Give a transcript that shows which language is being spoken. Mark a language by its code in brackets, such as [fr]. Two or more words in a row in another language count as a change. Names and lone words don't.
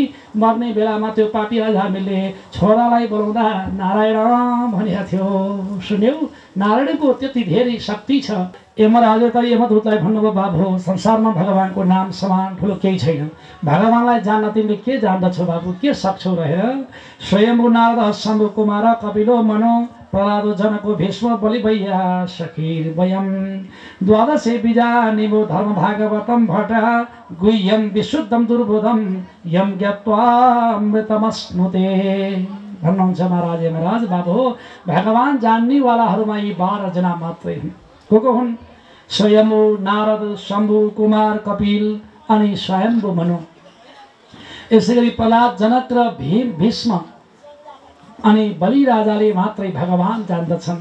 [ne] मर्ने बेलामा त्यो पापी अजामिलले छोरालाई बोलाउँदा नारायण भनेको थियो, सुन्यौ? नारायणको त्यति धेरै शक्ति छ। यमराजले त यमदूतलाई भन्नुभयो, बाबु संसारमा भगवानको नाम समान ठुलो केही छैन, भगवानलाई जान्न तिमीले के जान्दछौ बाबु, के सक्छौ रहेर? [sa] स्वयम्भू नारद शम्भु कुमार कपिलो मनो प्रहलादो जनको भीष्म बलि भैया सखीर वयम द्वादशे बीजानिवो धर्म भागवतम भट गुह्यम विशुद्धम दुर्बोधम यम ज्ञात्वामृतमश्नुते [ne] भन्नुहुन्छ महाराज यमराज। बाबु भगवान जान्नेवालाहरूमा यी 12 जना मात्रै हुन्। को हुन्? स्वयम्भू नारद शम्भु कुमार कपिल अनि स्वयम्भू मनु। यसै गरी प्रहलाद जनक र भीष्म अनि बलि राजाले मात्रै भगवान जान्दछन्।